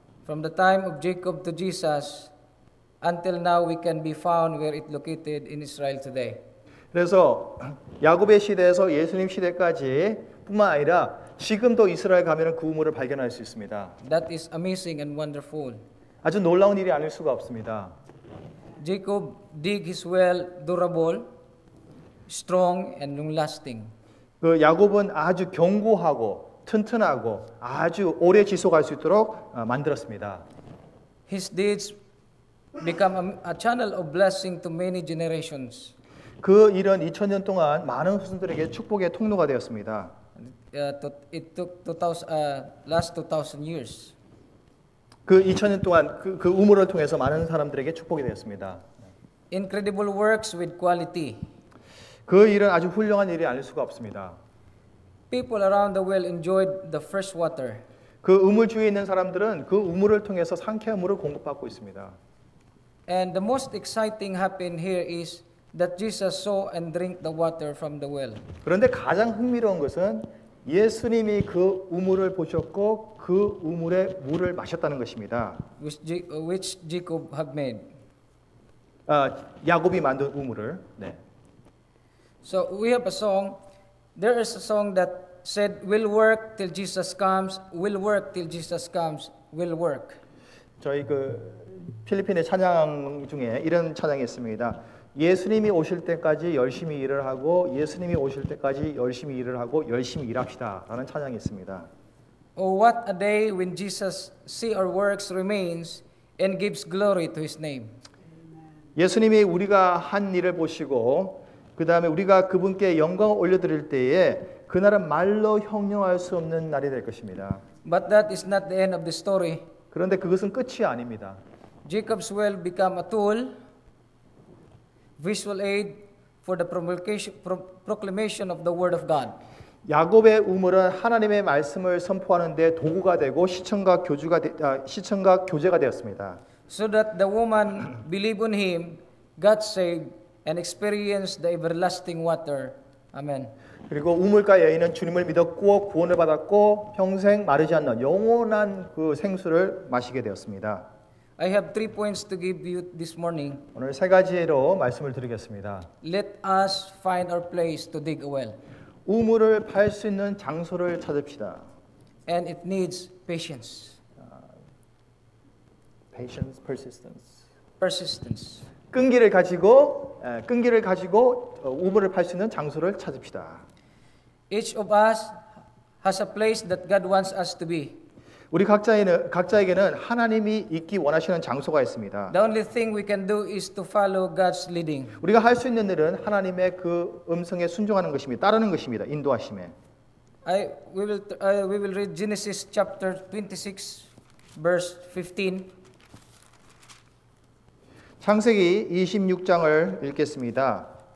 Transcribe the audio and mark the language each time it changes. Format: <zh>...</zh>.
<en>From the time of Jacob to Jesus, until now we can be found where it located in Israel today.</en> <ko>그래서 야곱의 시대에서 예수님 시대까지 뿐만 아니라 지금도 이스라엘 가면은 그 우물을 발견할 수 있습니다.</ko> <en>That is amazing and wonderful.</en> <ko>아주 놀라운 일이 아닐 수가 없습니다.</ko> <en>Jacob dig his well durable, strong, and long-lasting.</en> <ko>그 야곱은 아주 견고하고 튼튼하고 아주 오래 지속할 수 있도록 만들었습니다.</ko> <en>His deeds become a channel of blessing to many generations.</en> <ko>그 일은 2000년 동안 많은 후손들에게 축복의 통로가 되었습니다.</ko> <en>It took last 2,000 years.</en> <ko>그 2000년 동안 그 우물을 통해서 많은 사람들에게 축복이 되었습니다.</ko> <en>Incredible works with quality.</en> <ko>그 일은 아주 훌륭한 일이 아닐 수가 없습니다.</ko> <en>People around the well enjoyed the fresh water.</en> <ko>그 우물 주위에 있는 사람들은 그 우물을 통해서 상쾌한 물을 공급받고 있습니다.</ko> <en>And the most exciting happened here is that Jesus saw and drank the water from the well.</en> <ko>그런데 가장 흥미로운 것은 예수님이 그 우물을 보셨고 그 우물의 물을 마셨다는 것입니다.</ko> <en>Which Jacob had made.</en> <ko>야곱이 만든 우물을. 네.</ko> <en>So we have a song. There is a song that said, "We'll work till Jesus comes. We'll work till Jesus comes. We'll work."</en> <ko>저희 그 필리핀의 찬양 중에 이런 찬양이 있습니다. 예수님이 오실 때까지 열심히 일을 하고 예수님이 오실 때까지 열심히 일을 하고 열심히 일합시다라는 찬양이 있습니다.</ko> <en>Oh, what a day when Jesus see our works remains and gives glory to His name.</en> <ko>예수님이 우리가 한 일을 보시고 그 다음에 우리가 그분께 영광을 올려드릴 때에 그날은 말로 형용할 수 없는 날이 될 것입니다.</ko> <en>But that is not the end of the story.</en> <ko>그런데 그것은 끝이 아닙니다.</ko> <en>Jacob's well become a tool, visual aid for the proclamation of the Word of God.</en> <ko>야곱의 우물은 하나님의 말씀을 선포하는 데 도구가 되고 시청각 교제가 되었습니다.</ko> <en>So that the woman believed on Him, got saved, and experience the everlasting water. Amen.</en> <ko>그리고 우물가 여인은 주님을 믿었고 구원을 받았고 평생 마르지 않는 영원한 그 생수를 마시게 되었습니다.</ko> <en>I have 3 points to give you this morning.</en> <ko>오늘 세 가지로 말씀을 드리겠습니다.</ko> <en>Let us find our place to dig a well.</en> <ko>우물을 팔 수 있는 장소를 찾읍시다.</ko> <en>And it needs patience. Patience, persistence. Persistence.</en> <ko>끈기를 가지고 우물을 팔 수 있는 장소를 찾읍시다.</ko> <en>Each of us has a place that God wants us to be.</en> <ko>우리 각자에게는 하나님이 있기 원하시는 장소가 있습니다.</ko> <en>The only thing we can do is to follow God's leading.</en> <ko>우리가 할 수 있는 일은 하나님의 그 음성에 순종하는 것입니다. 따르는 것입니다. 인도하심에.</ko> <en>We will read Genesis chapter 26 verse 15.</en> <ko>창세기 26장을 읽겠습니다.</ko>